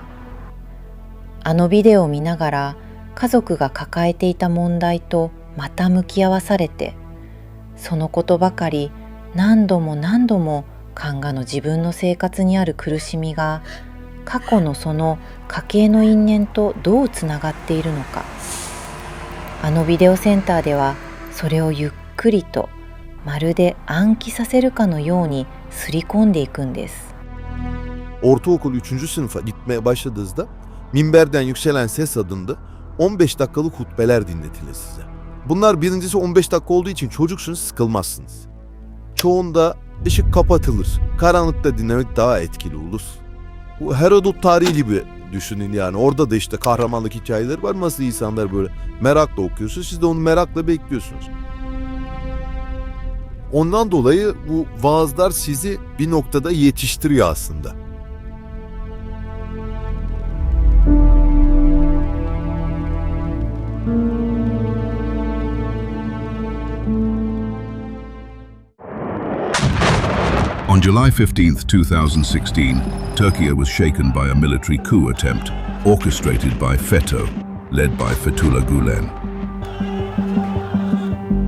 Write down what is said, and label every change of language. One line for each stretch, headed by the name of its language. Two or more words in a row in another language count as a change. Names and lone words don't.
Japanese: あのビデオを見ながら家族が抱えていた問題とまた向き合わされて、そのことばかり何度も何度もカンガの自分の生活にある苦しみが過去のその家系の因縁とどうつながっているのか、あのビデオセンターではそれをゆっくりとまるで暗記させるかのようにすり込んでいくんです。
Turkish: Ortaokul 3. sınıfa gitmeye başladığınızda minberden yükselen ses adında 15 dakikalık hutbeler dinletilir size. Bunlar birincisi 15 dakika olduğu için çocuksunuz, sıkılmazsınız. Çoğunda ışık kapatılır. Karanlıkta dinlemek daha etkili olur. Bu Herodot tarihi gibi düşünün yani. Orada da işte kahramanlık hikayeleri var. Nasıl insanlar böyle merakla okuyorsunuz. Siz de onu merakla bekliyorsunuz. Ondan dolayı bu vaazlar sizi bir noktada yetiştiriyor aslında.
English: On July 15, 2016, Turkey was shaken by a military coup attempt orchestrated by FETÖ, led by Fethullah Gulen.